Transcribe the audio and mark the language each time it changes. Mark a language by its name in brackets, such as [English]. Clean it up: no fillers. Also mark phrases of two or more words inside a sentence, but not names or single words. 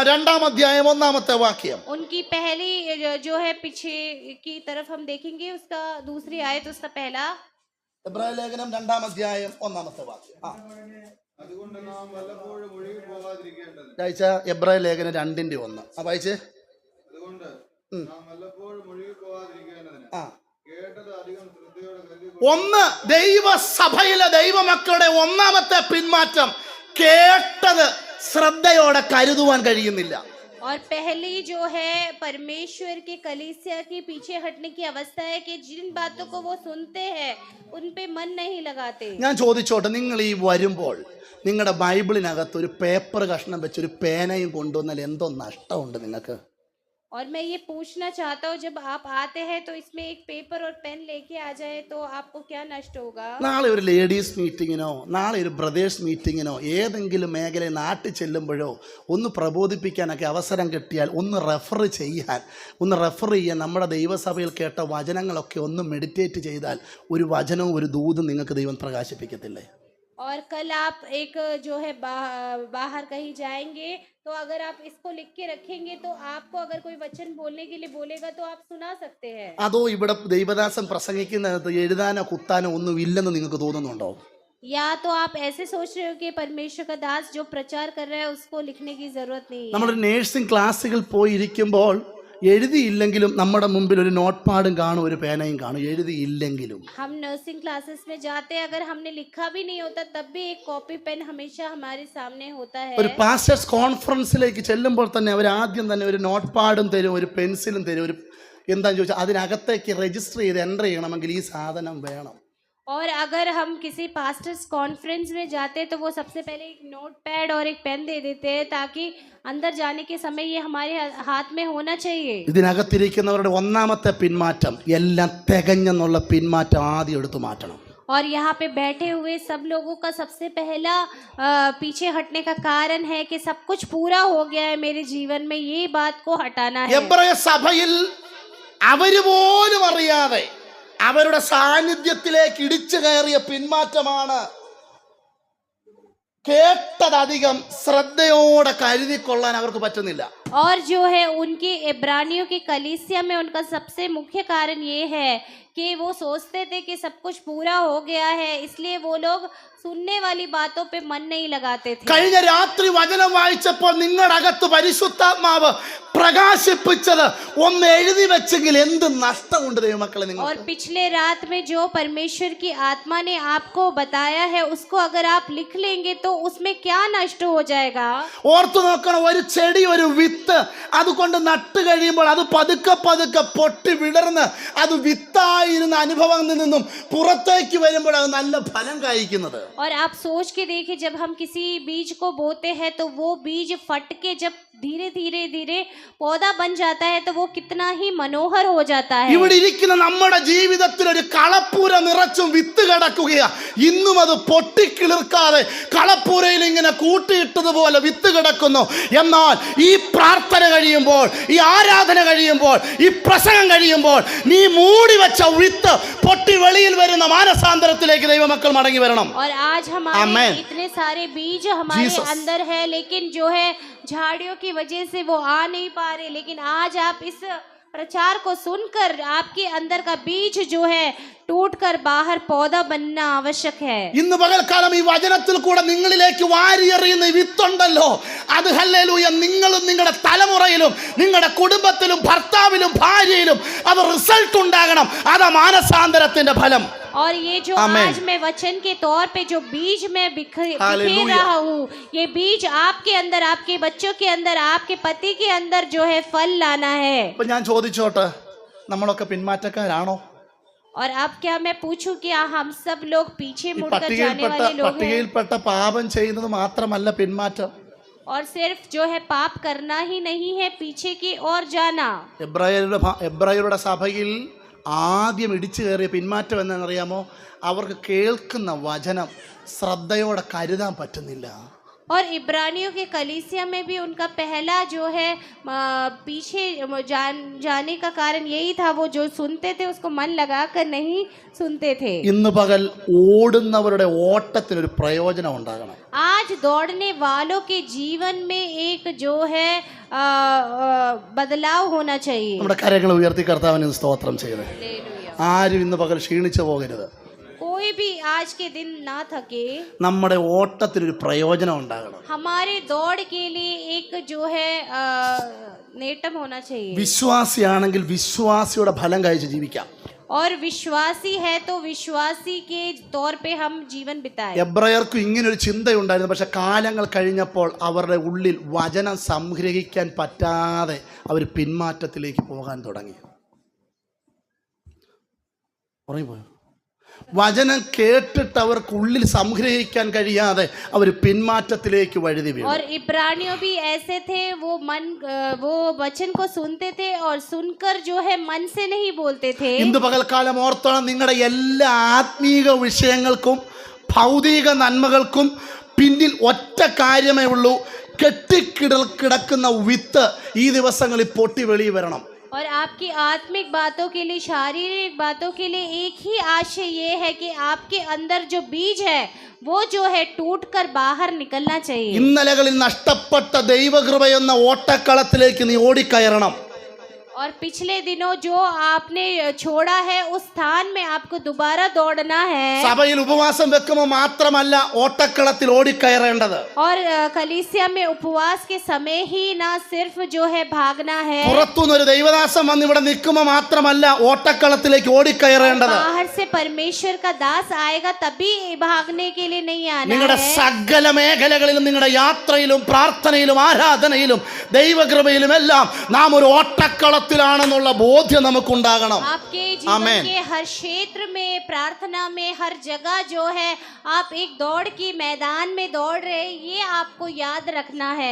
[Malayalam] 2-ാം അധ്യായം 1-ാമത്തെ വാക്യം. [Hindi] उनकी पहली जो है पीछे की तरफ हम देखेंगे, उसका दूसरी आयत उसका पहला. [Malayalam] എബ്രായ ലേഖനം 2-ാം അധ്യായം 1-ാമത്തെ വാക്യം. അതുകൊണ്ട് നാം വല്ലപ്പോഴും ഒഴുകി പോകാതിരിക്കേണ്ടത്. വായിച്ച എബ്രായ ലേഖനം 2-ന്റെ 1. വായിച്ചേ. അതുകൊണ്ട് നാം വല്ലപ്പോഴും ഒഴുകി പോകാതിരിക്കേണ്ടതിന് കേട്ടത് അധികം ശ്രദ്ധയോടെ കരുതി. ഒന്ന്, ദൈവസഭയിലെ ദൈവമക്കളുടെ ഒന്നാമത്തെ പിന്മാറ്റം കേട്ടത് ശ്രദ്ധയോടെ കരുതുവാൻ കഴിയുന്നില്ല. [Hindi] और पहली जो है परमेश्वर के कलीसिया के पीछे हटने की अवस्था है कि जिन बातों को वो सुनते हैं उन पे मन नहीं लगाते. [Malayalam] ഞാൻ ചോദിച്ചോട്ടെ, നിങ്ങൾ ഈ വരുമ്പോൾ നിങ്ങളുടെ ബൈബിളിനകത്ത് ഒരു പേപ്പർ കഷ്ണം വെച്ച് ഒരു പേനയും കൊണ്ടുവന്നാൽ എന്തോ നഷ്ടമുണ്ട് നിങ്ങൾക്ക്? [Hindi] और मैं ये पूछना चाहता हूँ, जब आप आते हैं तो इसमें एक पेपर और पेन लेके आ जाए तो आपको क्या नष्ट होगा? [Malayalam] നാളെ ഒരു [English] ladies meeting [Malayalam] നാളെ ഒരു [English] brothers meeting [Malayalam] ഏതെങ്കിലും മേഖലയിൽ നാട്ടിൽ ചെല്ലുമ്പോഴോ ഒന്ന് പ്രബോധിപ്പിക്കാനൊക്കെ അവസരം കിട്ടിയാൽ ഒന്ന് റെഫർ ചെയ്യാൻ നമ്മുടെ ദൈവസഭയിൽ കേട്ട വചനങ്ങളൊക്കെ ഒന്ന് മെഡിറ്റേറ്റ് ചെയ്താൽ ഒരു വചനവും ഒരു ദൂതും നിങ്ങൾക്ക് ദൈവം പ്രകാശിപ്പിക്കത്തില്ലേ? [Hindi] और कल आप एक जो है बाहर कहीं जाएंगे तो अगर आप इसको लिख के रखेंगे तो आपको अगर कोई वचन बोलने के लिए बोलेगा तो आप सुना सकते हैं. [Malayalam] അതോ ഇവിടെ ദൈവദാസൻ പ്രസംഗിക്കുന്നത് എഴുതാനോ കുത്താനോ ഒന്നും ഇല്ലെന്ന് നിങ്ങൾക്ക് തോന്നുന്നുണ്ടോ? [Hindi] या तो आप ऐसे सोच रहे हो कि परमेश्वर का दास जो प्रचार कर रहा है उसको लिखने की जरूरत नहीं है. [Malayalam] നമ്മൾ [English] nursing classes [Malayalam] പോയി ഇരിക്കുമ്പോൾ എഴുതിയില്ലെങ്കിലും നമ്മുടെ മുമ്പിൽ ഒരു [English] note pad [Malayalam] കാണും, ഒരു പേനയും കാണും. എഴുതിയില്ലെങ്കിലും [Hindi] हम [English] nursing classes [Hindi] में जाते हैं, अगर हमने लिखा भी नहीं होता तब भी एक [English] copy pen [Hindi] हमेशा हमारे सामने होता है. [Malayalam] ഒരു [English] pastors conference [Malayalam] ചെല്ലുമ്പോൾ തന്നെ അവർ ആദ്യം തന്നെ ഒരു [English] note pad [Malayalam] തരും, ഒരു പെൻസിലും തരും. ഒരു എന്താണെന്ന് ചോദിച്ചാൽ അതിനകത്തേക്ക് രജിസ്റ്റർ ചെയ്ത് എൻ്റർ ചെയ്യണമെങ്കിൽ ഈ സാധനം വേണം. [Hindi] और अगर हम किसी [English] pastors conference [Hindi] में जाते हैं तो वो सबसे पहले एक [English] note pad [Hindi] और एक पेन दे देते हैं ताकि अंदर जाने के समय ये हमारे हाथ में होना चाहिए. [Malayalam] ഇതിനകത്തിരിക്കുന്നവരുടെ ഒന്നാമത്തെ പിന്മാറ്റം എല്ലാം തികഞ്ഞെന്നുള്ള പിന്മാറ്റം ആദ്യം എടുത്തു മാറ്റണം. [Hindi] और यहाँ पे बैठे हुए सब लोगों का सबसे पहला पीछे हटने का कारण है कि सब कुछ पूरा हो गया है मेरे जीवन में, ये बात को हटाना है. [Malayalam] എബ്രായ സഭയിൽ അവര് പോലും അറിയാതെ അവരുടെ സാന്നിധ്യത്തിലേക്ക് ഇടിച്ചു കയറിയ പിന്മാറ്റമാണ്. കേട്ടതധികം ശ്രദ്ധയോടെ കരുതിക്കൊള്ളാൻ അവർക്ക് പറ്റുന്നില്ല. [Hindi] और जो है उनकी इब्रानियों की कलीसिया में उनका सबसे मुख्य कारण ये है कि वो सोचते थे कि सब कुछ पूरा हो गया है, इसलिए वो लोग सुनने वाली बातों पे मन नहीं लगाते थे. [Malayalam] കഴിഞ്ഞ രാത്രി വചനം വായിച്ചപ്പോൾ നിങ്ങളുടെ അകത്ത് പരിശുദ്ധാത്മാവ് പ്രകാശിപ്പിച്ചത് ഒന്ന് എഴുതി വെച്ചെങ്കിൽ എന്ത് നഷ്ടമുണ്ട് ദൈവമക്കളെ [Hindi] और [Malayalam] നിങ്ങൾക്ക്? [Hindi] पिछले रात में जो परमेश्वर की आत्मा ने आपको बताया है उसको अगर आप लिख लेंगे तो उसमें क्या नष्ट हो जाएगा? [Malayalam] ഓർത്തു നോക്കണം, ഒരു ചെടി ഒരു വിത്ത് അതുകൊണ്ട് നട്ട് കഴിയുമ്പോൾ അത് പതുക്കെ പതുക്കെ പൊട്ടി വിടർന്ന് അത് വിത്ത് അകത്തായിരുന്ന അനുഭവങ്ങളിൽ നിന്നും പുറത്തേക്ക് വരുമ്പോൾ അത് നല്ല ഫലം കായ്ക്കുന്നത്. [Hindi] और आप सोच के देखिए, जब हम किसी बीज को बोते हैं तो वो बीज फट के जब धीरे धीरे धीरे पौधा बन जाता है तो वो कितना ही मनोहर हो जाता है. [Malayalam] ഇവിടെ ഇരിക്കുന്ന നമ്മുടെ ജീവിതത്തിൽ ഒരു കളപ്പൂര നിറച്ചും വിത്ത് കിടക്കുകയാ. ഇന്നും അത് പൊട്ടിക്കിളിർക്കാതെ കളപ്പൂരയിൽ ഇങ്ങനെ കൂട്ടിയിട്ടതുപോലെ വിത്ത് കിടക്കുന്നു. എന്നാൽ ഈ പ്രാർത്ഥന കഴിയുമ്പോൾ, ഈ ആരാധന കഴിയുമ്പോൾ, ഈ പ്രസംഗം കഴിയുമ്പോൾ നീ മൂടി വെച്ച വിത്ത് പൊട്ടി വെളിയിൽ വരുന്ന മാനസാന്തരത്തിലേക്ക് ദൈവമക്കൾ മടങ്ങി വരണം. [Hindi] और आज हमारे इतने सारे बीज हमारे अंदर है, लेकिन जो है झाड़ियों की वजह से वो आ नहीं पा रहे. लेकिन आज आप इस प्रचार को सुनकर आपके अंदर का बीज जो है टूटकर बाहर पौधा बनना आवश्यक है. [Malayalam] ഇന്ന് പകൽക്കാലം ഈ വചനത്തിൽ കൂടെ നിങ്ങളിലേക്ക് വാരിയെറിയുന്ന ഈ വിത്തുണ്ടല്ലോ, അത് ഹല്ലേലൂയ നിങ്ങളും നിങ്ങളുടെ തലമുറയിലും നിങ്ങളുടെ കുടുംബത്തിലും ഭർത്താവിലും ഭാര്യയിലും അത് റിസൾട്ട് ഉണ്ടാകണം. അതാ മാനസാന്തരത്തിന്റെ ഫലം. [Hindi] और ये जो आज मैं वचन के तौर पे जो बीज मैं बिखेर रहा हूँ, ये बीज आपके अंदर, आपके बच्चों के अंदर, आपके पति के अंदर जो है फल लाना है. [Malayalam] ഇപ്പൊ ഞാൻ ചോദിച്ചോട്ടെ, നമ്മളൊക്കെ പിന്മാറ്റക്കാരാണോ? [Hindi] और अब क्या मैं पूछूं कि हम सब लोग पीछे [Malayalam] ഈ [Hindi] मुड़कर जाने वाले लोग हैं [Malayalam] പട്ടികയിൽപ്പെട്ട പാപം ചെയ്യുന്നത് മാത്രമല്ല പിന്മാറ്റം. [Hindi] और सिर्फ जो है पाप करना ही नहीं है, पीछे की ओर जाना. [Malayalam] എബ്രായരുടെ സഭയിൽ ആദ്യം ഇടിച്ചു കയറിയ പിന്മാറ്റം എന്നറിയാമോ? അവർക്ക് കേൾക്കുന്ന വചനം ശ്രദ്ധയോടെ കരുതാൻ പറ്റുന്നില്ല. [Hindi] और इब्रानियों के कलीसिया में भी उनका पहला जो है पीछे जाने का कारण यही था, वो जो सुनते थे उसको मन लगाकर नहीं सुनते थे. [Malayalam] ഇന്ന് പകൽ ഓടുന്നവരുടെ ഓട്ടത്തിനൊരു പ്രയോജനം ഉണ്ടാകണം. [Hindi] आज दौड़ने वालों के जीवन में एक जो है बदलाव होना चाहिए. [Malayalam] നമ്മുടെ കരങ്ങൾ ഉയർത്തി കർത്താവിന് സ്തോത്രം ചെയ്യണേ. [Hindi] हालेलुया. [Malayalam] ആരും ഇന്ന് പകൽ ക്ഷീണിച്ചു പോകരുത്. [Hindi] कोई भी आज के दिन ना थके. [Malayalam] നമ്മുടെ ഓട്ടത്തിനൊരു പ്രയോജനം ഉണ്ടാകണം. [Hindi] हमारे दौड़ के लिए एक जो है नेटम होना चाहिए. [Malayalam] വിശ്വാസിയാണെങ്കിൽ വിശ്വാസിയുടെ ഫലം കഴിച്ച് ജീവിക്കാം. [Hindi] और विश्वासी है तो विश्वासी के तौर पे हम जीवन बिताए. [Malayalam] എബ്രായർക്കും ഇങ്ങനൊരു ചിന്തയുണ്ടായിരുന്നു. പക്ഷെ കാലങ്ങൾ കഴിഞ്ഞപ്പോൾ അവരുടെ ഉള്ളിൽ വചനം സംഗ്രഹിക്കാൻ പറ്റാതെ അവർ പിന്മാറ്റത്തിലേക്ക് പോകാൻ തുടങ്ങി. ഉറങ്ങിപ്പോയോ? വചനം കേട്ടിട്ട് അവർക്ക് ഉള്ളിൽ സംഗ്രഹിക്കാൻ കഴിയാതെ അവർ പിന്മാറ്റത്തിലേക്ക് വഴുതി വീണു. [Hindi] और इब्रानियों भी ऐसे थे, वो वचन को सुनते थे और सुनकर जो है मन से नहीं बोलते थे. [Malayalam] ഇന്ന് പകൽക്കാലം ഓർത്തോണം, നിങ്ങളുടെ എല്ലാ ആത്മീക വിഷയങ്ങൾക്കും ഭൗതിക നന്മകൾക്കും പിന്നിൽ ഒറ്റ കാര്യമേ ഉള്ളൂ. കിടക്കുന്ന വിത്ത് ഈ ദിവസങ്ങളിൽ പൊട്ടി വെളിയിൽ വരണം. [Hindi] और आपकी आत्मिक बातों के लिए, शारीरिक बातों के लिए एक ही आशय ये है कि आपके अंदर जो बीज है वो जो है टूट कर बाहर निकलना चाहिए. [Malayalam] ഇന്നലകളിൽ നഷ്ടപ്പെട്ട ദൈവകൃപയെന്ന ഓട്ടക്കളത്തിലേക്ക് നീ ഓടിക്കയറണം. [Hindi] और पिछले दिनों जो आपने छोड़ा है उस स्थान में आपको दोबारा दौड़ना है. [Malayalam] സഭയിൽ ഉപവാസം വെക്കുമ്പോൾ മാത്രമല്ല ഓട്ടക്കളത്തിൽ ഓടിക്കയറേണ്ടത്. [Hindi] और कलीसिया में उपवास के समय ही ना सिर्फ जो है भागना है. [Malayalam] പുറത്തുനിന്നൊരു ദൈവദാസൻ വന്ന് ഇവിടെ നിൽക്കുമ്പോൾ മാത്രമല്ല ഓട്ടക്കളത്തിലേക്ക് ഓടിക്കയറേണ്ടത്. [Hindi] बाहर से परमेश्वर का दास आएगा तभी भागने के लिए नहीं आना [Malayalam] നിങ്ങളുടെ [Hindi] है. [Malayalam] സകല മേഖലകളിലും നിങ്ങളുടെ യാത്രയിലും പ്രാർത്ഥനയിലും ആരാധനയിലും ദൈവകൃപയിലും എല്ലാം നാം ഒരു ഓട്ടക്കളത്തിലാണെന്നുള്ള ബോധ്യം നമുക്കുണ്ടാകണം. [Hindi] आपके जीवन के हर क्षेत्र में, प्रार्थना में, हर जगह जो है आप एक दौड़ की मैदान में दौड़ रहे, ये आपको याद रखना है.